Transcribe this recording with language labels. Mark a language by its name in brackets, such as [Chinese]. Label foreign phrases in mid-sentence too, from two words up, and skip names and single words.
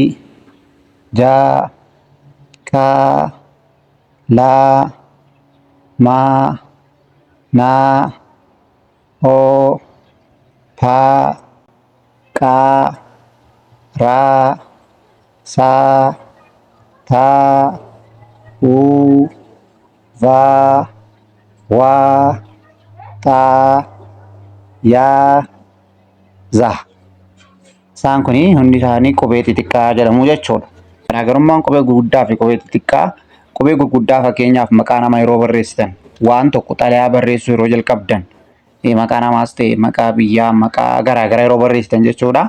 [Oromo] Ja, Ka, La, Ma, Na, O, Pa, Ka, Ra, Sa, Ta, U, Va, Wa, Ta, Ya, Za. Isaan kun hundi isaanii qubee xixiqqaa jedhamu jechuudha. Garaagarummaan qubee gurguddaa fi qubee xixiqqaa, qubee gurguddaa fakkeenyaaf maqaa namaa yeroo barreessitan, waan tokko xalayaa barreessuu yeroo jalqabdan, maqaa namaas ta'e maqaa biyyaa, maqaa garaagaraa yeroo barreessitan jechuudha.